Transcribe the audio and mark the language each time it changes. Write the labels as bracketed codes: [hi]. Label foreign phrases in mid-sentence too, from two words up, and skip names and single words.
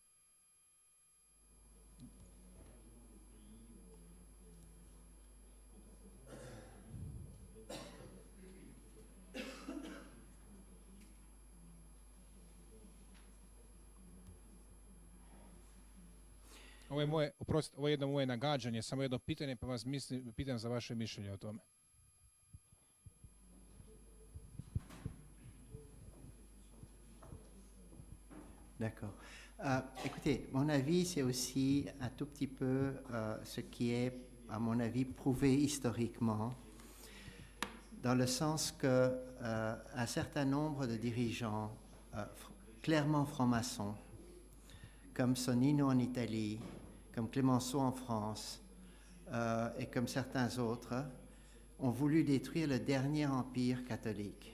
[hr] Ovo je jedno moje nagađanje, samo jedno pitanje, pa vas pitam za vaše mišljenje o tome. [fr] D'accord. Écoutez, mon avis, c'est aussi un tout petit peu ce qui est, à mon avis, prouvé historiquement, dans le sens que un certain nombre de dirigeants clairement francs-maçons, comme Sonnino en Italie, comme Clemenceau en France, et comme certains autres, ont voulu détruire le dernier empire catholique.